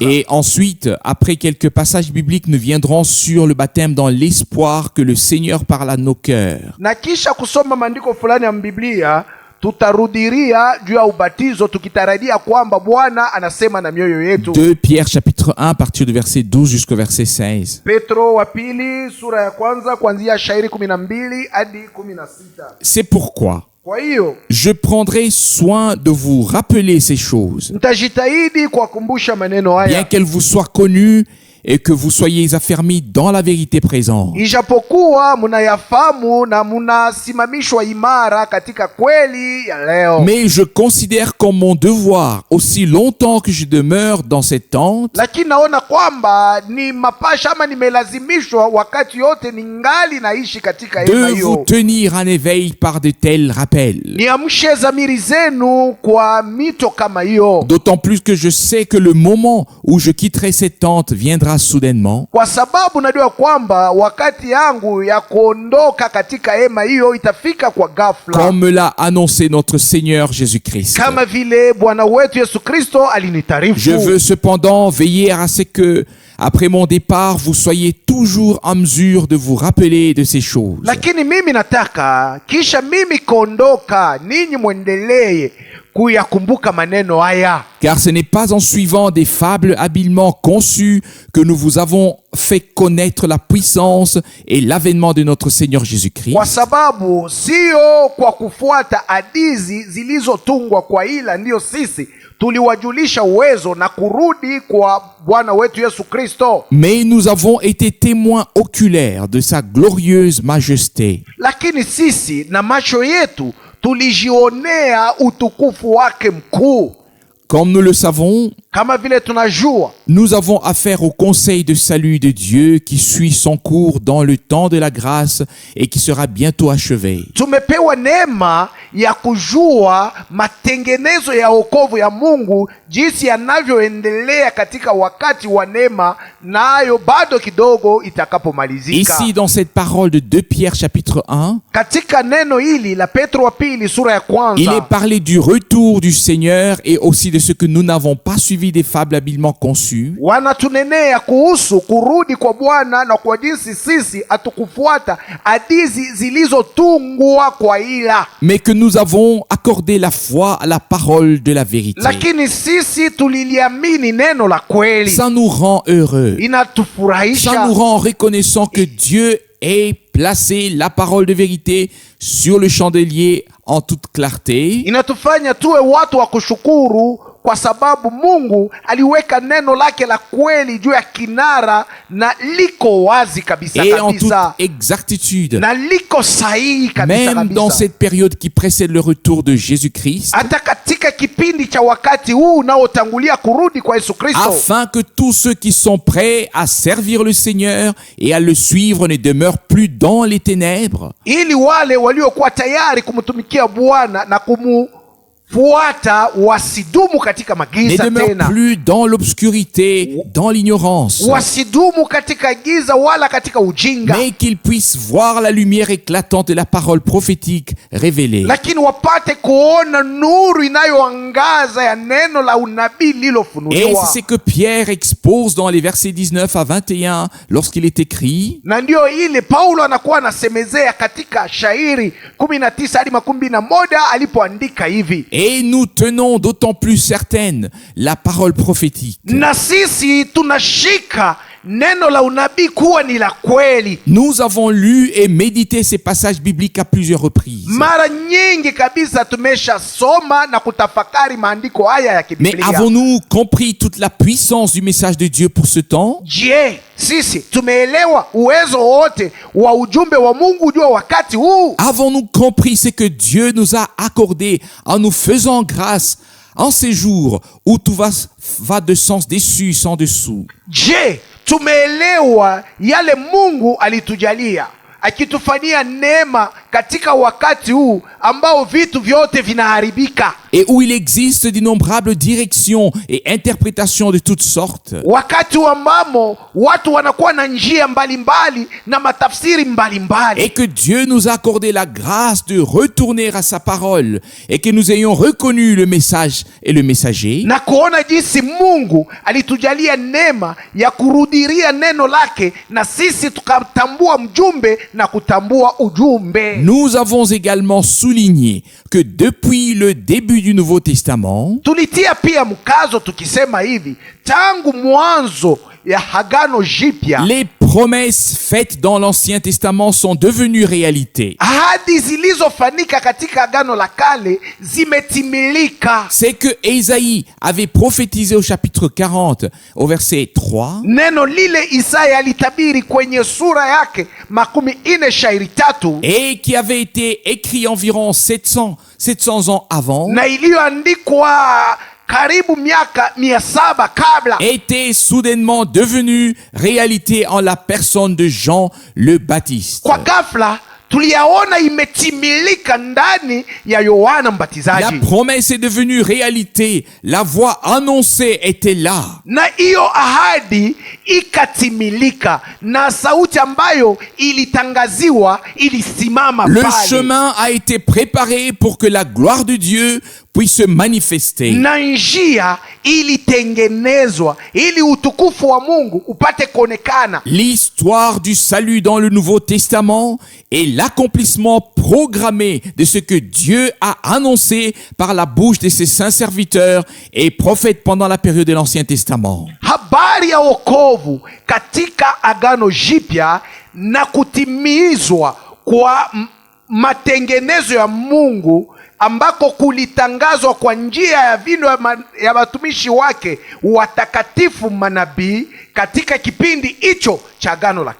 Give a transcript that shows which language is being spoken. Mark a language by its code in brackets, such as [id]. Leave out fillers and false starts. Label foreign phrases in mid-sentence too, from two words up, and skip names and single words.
[fr] et ensuite, après quelques passages bibliques, nous viendrons sur le baptême dans l'espoir que le Seigneur parle à nos cœurs. [sw] na kisha kusoma maandiko fulani ya Biblia. Tutarudiria juu ya ubatizo tukitarajia kwamba Bwana anasema na mioyo yetu. [fr] 2 Pierre chapitre 1 à partir du verset 12 jusqu'au verset 16. [sw] Petro wa pili sura ya kwanza kuanzia shairi 12 hadi 16. [fr] C'est pourquoi [sw] Kwa hiyo [fr] je prendrai soin de vous rappeler ces choses, [sw] mtajitahidi kuwakumbusha maneno [fr] bien [sw] haya, [fr] qu'elles vous soient connues et que vous soyez affermis dans la vérité présente. [sw] ijapokuwa munayafahamu na munasimamishwa imara katika kweli ya leo. [fr] Mais je considère comme mon devoir, aussi longtemps que je demeure dans cette tente, [sw] Lakini naona kwamba ni mapasha ama nimelazimishwa wakati yote ningali naishi katika hema [fr] de vous [sw] hiyo, [fr] tenir en éveil par de tels rappels. [sw] niamshe dhamiri zenu kwa mito kama hiyo, [fr] D'autant plus que je sais que le moment où je quitterai cette tente viendra soudainement, [sw] kwa sababu najua kwamba wakati yangu ya kuondoka katika hema hiyo itafika kwa ghafla, [fr] comme me l'a annoncé notre Seigneur Jésus-Christ. [sw] kama vile Bwana wetu Yesu Kristo alinitarifu. [fr] Je veux cependant veiller à ce que, après mon départ, vous soyez toujours en mesure de vous rappeler de ces choses. [sw] Lakini mimi nataka kisha mimi kuondoka, ninyi mwendelee kuyakumbuka maneno haya, [fr] Car ce n'est pas en suivant des fables habilement conçues que nous vous avons fait connaître la puissance et l'avènement de notre Seigneur Jésus-Christ, [sw] kwa sababu sio kwa kufuata hadithi zilizotungwa kwa, ila ndiyo sisi tuliwajulisha uwezo na kurudi kwa Bwana wetu Yesu Kristo. [fr] mais nous avons été témoins oculaires de sa glorieuse majesté. [sw] Lakini sisi na macho yetu tulijionea utukufu wake mkuu. [fr] Comme nous le savons, [sw] Kama vile tunajua, [fr] nous avons affaire au conseil de salut de Dieu qui suit son cours dans le temps de la grâce et qui sera bientôt achevé. [sw] tumepewa neema ya kujua matengenezo ya wokovu ya Mungu jinsi yanavyoendelea katika wakati wa neema, nayo bado kidogo itakapomalizika. [fr] Ici, dans cette parole de 2 Pierre chapitre 1, [sw] Katika neno hili la Petro wa pili sura ya [fr] il est [sw] kwanza, [fr] parlé du retour du Seigneur et aussi de ce que nous n'avons pas suivi des fables habilement conçues, [sw] wanatunenea kuhusu kurudi kwa Bwana na kwa jinsi sisi hatukufuata hadithi zilizotungwa kwa ila, [fr] mais que nous avons accordé la foi à la parole de la vérité. [sw] lakini sisi tuliliamini neno la kweli. [fr] Ça nous rend heureux. Ça [sw] Inatufurahisha, [fr] nous rend reconnaissant que Dieu ait placé la parole de vérité sur le chandelier en toute clarté. [sw] inatufanya tuwe watu wa kushukuru kwa sababu Mungu aliweka neno lake la kweli juu ya kinara na liko wazi kabisa [fr] Et en toute [sw] kabisa, [fr] exactitude, [sw] na liko sahihi kabisa [fr] même dans [sw] kabisa. [fr] cette période qui précède le retour de Jésus-Christ, [sw] Hata katika kipindi cha wakati huu unaotangulia kurudi kwa Yesu Kristo, [fr] afin que tous ceux qui sont prêts à servir le Seigneur et à le suivre ne demeurent plus dans les ténèbres, [sw] ili wale waliokuwa tayari kumtumikia Bwana na kumufuata wasidumu katika [fr] ne [sw] magiza [fr] demeurent [sw] tena, [fr] plus dans l'obscurité, dans l'ignorance, [sw] wasidumu katika giza wala katika ujinga, [fr] mais qu'ils puissent voir la lumière éclatante de la parole prophétique révélée. [sw] lakini wapate kuona nuru inayoangaza ya neno la unabii [fr] Et [sw] lilofunuliwa. [fr] c'est ce que Pierre expose dans les versets 19 à 21 lorsqu'il est écrit: [sw] Na ndio ile Paulo anakuwa anasemezea katika shairi 19 hadi 21 alipoandika hivi: [fr] Et nous tenons d'autant plus certaine la parole prophétique. [sw] na sisi tunashika neno la unabii kuwa ni la kweli. [fr] Nous avons lu et médité ces passages bibliques à plusieurs reprises. [sw] Mara nyingi kabisa tumeshasoma na kutafakari maandiko haya ya [fr] Mais [sw] Biblia. [fr] avons-nous compris toute la puissance du message de Dieu pour ce temps? [sw] Je, sisi tumeelewa uwezo wote wa ujumbe wa Mungu juu ya wakati huu? [fr] Avons-nous compris ce que Dieu nous a accordé en nous faisant grâce en ces jours où tout va de sens dessus sans dessous? [sw] Je, tumeelewa yale Mungu alitujalia akitufanyia neema katika wakati huu ambao vitu vyote vinaharibika, [fr] Et où il existe d'innombrables directions et interprétations de toutes sortes, [sw] wakati ambamo watu wanakuwa na njia mbalimbali na matafsiri mbalimbali, [fr] et que Dieu nous a accordé la grâce de retourner à sa parole et que nous ayons reconnu le message et le messager, [sw] na kuona jinsi Mungu alitujalia neema ya kurudilia neno lake na sisi tukatambua mjumbe na kutambua ujumbe. [fr] nous avons également souligné que depuis le début du Nouveau Testament, [sw] Tulitia pia mkazo tukisema hivi, tangu mwanzo ya Agano Jipya, [fr] les promesses faites dans l'Ancien Testament sont devenues réalité. [sw] ahadi zilizofanyika katika Agano la Kale zimetimilika. [fr] C'est que Ésaïe avait prophétisé au chapitre 40, au verset 3, [sw] Neno lile Isaya alitabiri kwenye sura yake 43 [fr] et qui avait été écrit environ 700 ans avant, [sw] na iliyoandikwa karibu miaka 700 kabla, [fr] était soudainement devenu réalité en la personne de Jean le Baptiste. [sw] kwa ghafla tuliyaona imetimilika ndani ya Yohana [fr] La [sw] Mbatizaji, [fr] promesse est devenue réalité. La voix annoncée était là. [sw] na hiyo ahadi ikatimilika, na sauti ambayo ilitangaziwa ilisimama [fr] Le [sw] pale, [fr] chemin a été préparé pour que la gloire de Dieu puisse se manifester. [sw] na njia ilitengenezwa ili utukufu wa Mungu upate kuonekana. [fr] L'histoire du salut dans le Nouveau Testament est l'accomplissement programmé de ce que Dieu a annoncé par la bouche de ses saints serviteurs et prophètes pendant la période de l'Ancien Testament. [sw] Habari ya wokovu katika Agano Jipya na kutimizwa kwa matengenezo ya Mungu ambako kulitangazwa kwa njia ya vinywa ya watumishi wake watakatifu manabii katika kipindi hicho cha Agano la